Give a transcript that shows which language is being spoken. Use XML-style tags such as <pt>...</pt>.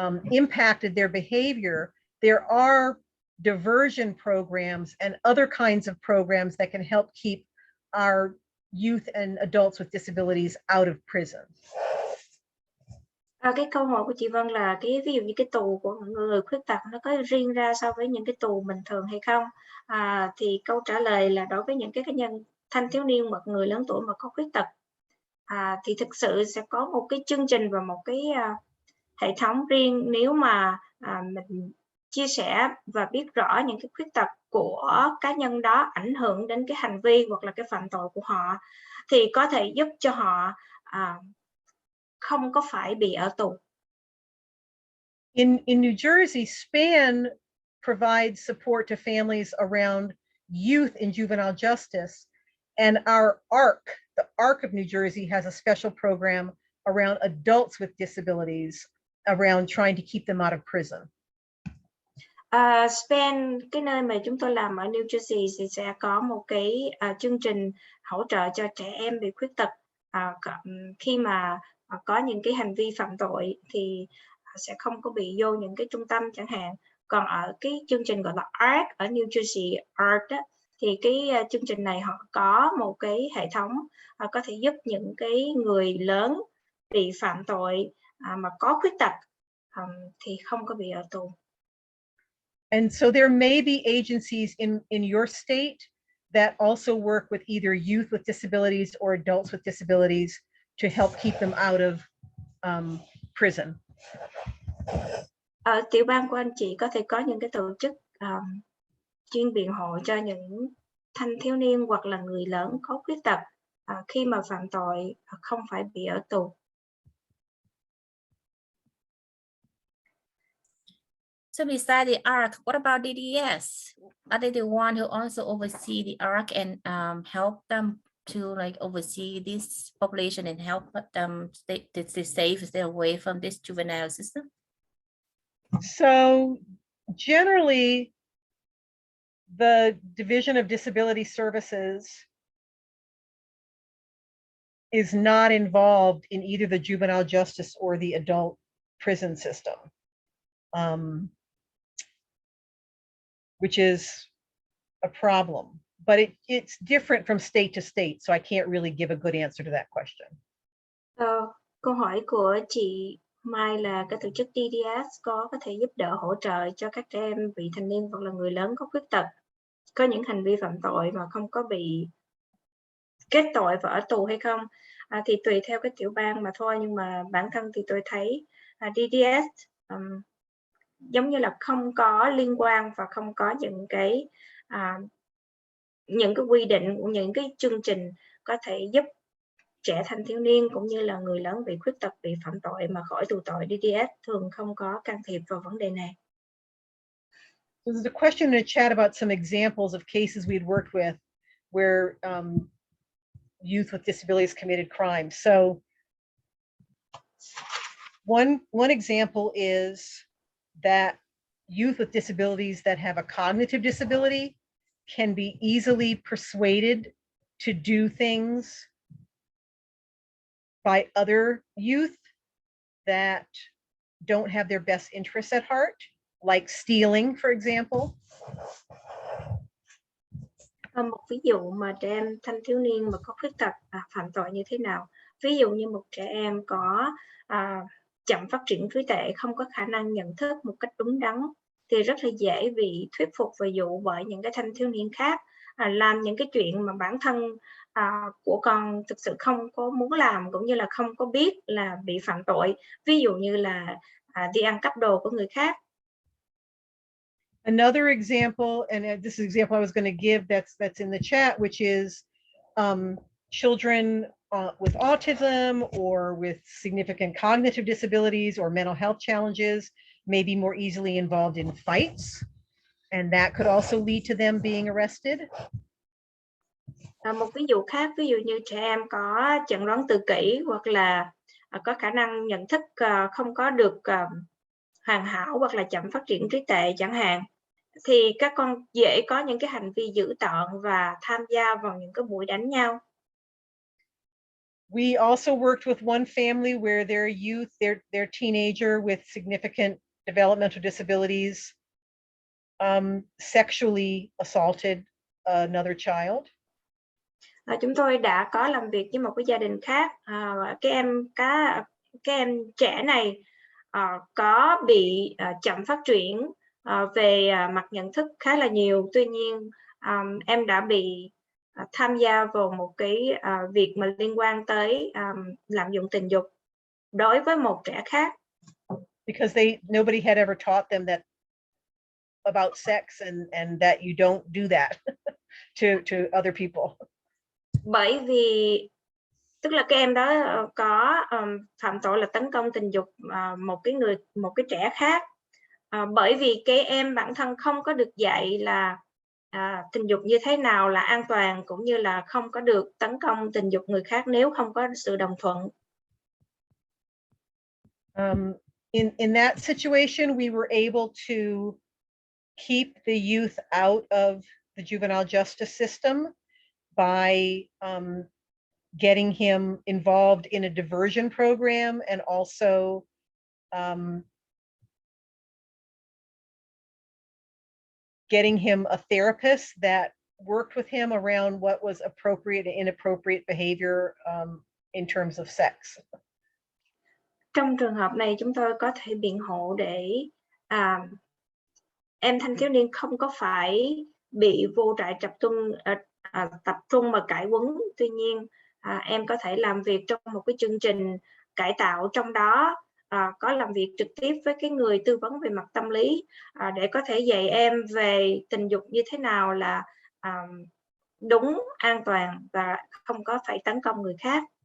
<en>impacted their behavior, there are diversion programs and other kinds of programs that can help keep our youth and adults with disabilities out of prison.</en> <vi>Cái câu hỏi của chị Vân là ví dụ như cái tù của người khuyết tật nó có riêng ra so với những cái tù bình thường hay không? Thì câu trả lời là đối với những cái cá nhân thanh thiếu niên hoặc người lớn tuổi mà có khuyết tật, thì thực sự sẽ có một cái chương trình và một cái hệ thống riêng. Nếu mà mình chia sẻ và biết rõ những cái khuyết tật của cá nhân đó ảnh hưởng đến cái hành vi hoặc là cái phạm tội của họ, thì có thể giúp cho họ không có phải bị ở tù.</vi> <en>In New Jersey, SPAN provides support to families around youth in juvenile justice, and our ARC, the ARC of New Jersey, has a special program around adults with disabilities, around trying to keep them out of prison.</en> <vi>SPAN, cái nơi mà chúng tôi làm ở New Jersey, thì sẽ có một cái chương trình hỗ trợ cho trẻ em bị khuyết tật khi mà có những cái hành vi phạm tội thì sẽ không có bị vô những cái trung tâm chẳng hạn. Còn ở cái chương trình gọi là ARC ở New Jersey, ARC đó, thì cái chương trình này họ có một cái hệ thống có thể giúp những cái người lớn bị phạm tội mà có khuyết tật thì không có bị ở tù.</vi> <en>And so there may be agencies in your state that also work with either youth with disabilities or adults with disabilities to help keep them out of prison.</en> <vi>Ở tiểu bang của anh chị có thể có những cái tổ chức chuyên biện hộ cho những thanh thiếu niên hoặc là người lớn có khuyết tật khi mà phạm tội không phải bị ở tù.</vi> <en>So besides the ARC, what about DDS? Are they the one who also oversee the ARC and help them to like oversee this population and help them stay safe, stay away from this juvenile system? So generally, the Division of Disability Services is not involved in either the juvenile justice or the adult prison system, which is a problem. But it's different from state to state, so I can't really give a good answer to that question.</en> <vi>Câu hỏi của chị Mai là cái tổ chức DDS có thể giúp đỡ hỗ trợ cho các trẻ em vị thành niên hoặc là người lớn có khuyết tật có những hành vi phạm tội mà không có bị kết tội và ở tù hay không, thì tùy theo cái tiểu bang mà thôi, nhưng mà bản thân thì tôi thấy DDS giống như là không có liên quan và không có những cái quy định, những cái chương trình có thể giúp trẻ thanh thiếu niên cũng như là người lớn bị khuyết tật, bị phạm tội mà khỏi tù tội. DDS thường không có can thiệp vào vấn đề này.</vi> <en>So there's a question in the chat about some examples of cases we'd worked with where youth with disabilities committed crimes. So one example is that youth with disabilities that have a cognitive disability can be easily persuaded to do things by other youth that don't have their best interests at heart, like stealing, for example.</en> <vi>Một ví dụ mà trẻ em thanh thiếu niên mà có khuyết tật phạm tội như thế nào. Ví dụ như một trẻ em có chậm phát triển trí tuệ, không có khả năng nhận thức một cách đúng đắn, thì rất là dễ bị thuyết phục và dụ bởi những cái thanh thiếu niên khác làm những cái chuyện mà bản thân của con thực sự không có muốn làm, cũng như là không có biết là bị phạm tội. Ví dụ như là đi ăn cắp đồ của người khác.</vi> <en>Another example, and this is an example I was going to give that's in the chat, which is children with autism or with significant cognitive disabilities or mental health challenges may be more easily involved in fights, and that could also lead to them being arrested.</en> <vi>Một ví dụ khác, ví dụ như trẻ em có chẩn đoán tự kỷ hoặc là có khả năng nhận thức không có được hoàn hảo hoặc là chậm phát triển trí tuệ chẳng hạn, thì các con dễ có những cái hành vi dữ tợn và tham gia vào những cái buổi đánh nhau.</vi> <en>We also worked with one family where their youth, their teenager with significant developmental disabilities sexually assaulted another child.</en> <vi>Chúng tôi đã có làm việc với một cái gia đình khác. Cái em trẻ này có bị chậm phát triển về mặt nhận thức khá là nhiều. Tuy nhiên em đã bị tham gia vào một cái việc mà liên quan tới lạm dụng tình dục đối với một trẻ khác.</vi> <en>Because nobody had ever taught them that about sex and that you don't do that to other people.</en> <vi>Bởi vì tức là các em đó có phạm tội là tấn công tình dục một cái trẻ khác, bởi vì cái em bản thân không có được dạy là tình dục như thế nào là an toàn, cũng như là không có được tấn công tình dục người khác nếu không có sự đồng thuận.</vi> <en>In that situation, we were able to keep the youth out of the juvenile justice system by getting him involved in a diversion program, and also getting him a therapist that worked with him around what was appropriate and inappropriate behavior in terms of sex.</en> <vi>Trong trường hợp này, chúng tôi có thể biện hộ để em thanh thiếu niên không có phải bị vô trại tập trung mà cải huấn. Tuy nhiên, em có thể làm việc trong một cái chương trình cải tạo, trong đó có làm việc trực tiếp với cái người tư vấn về mặt tâm lý để có thể dạy em về tình dục như thế nào là đúng, an toàn và không có phải tấn công người khác.</vi>